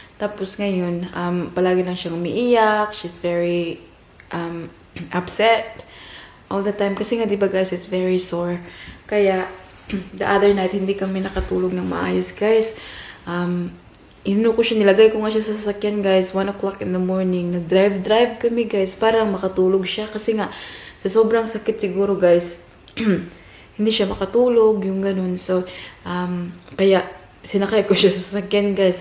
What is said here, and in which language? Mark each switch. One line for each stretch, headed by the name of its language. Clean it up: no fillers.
Filipino: Tapos ngayon, palagi lang siyang umiiyak.
English: She's very upset all the time.
Filipino: Kasi nga, di ba guys,
English: it's very sore.
Filipino: Kaya,
English: the other night,
Filipino: hindi kami nakatulog ng maayos, guys. Ko siya, nilagay ko nga siya sa sasakyan, guys.
English: 1 o'clock in the morning.
Filipino: Nag-drive kami, guys, para makatulog siya. Kasi nga, sa sobrang sakit siguro, guys, hindi siya makatulog, yung ganun. So, kaya, sinakay ko siya sa sasakyan, guys.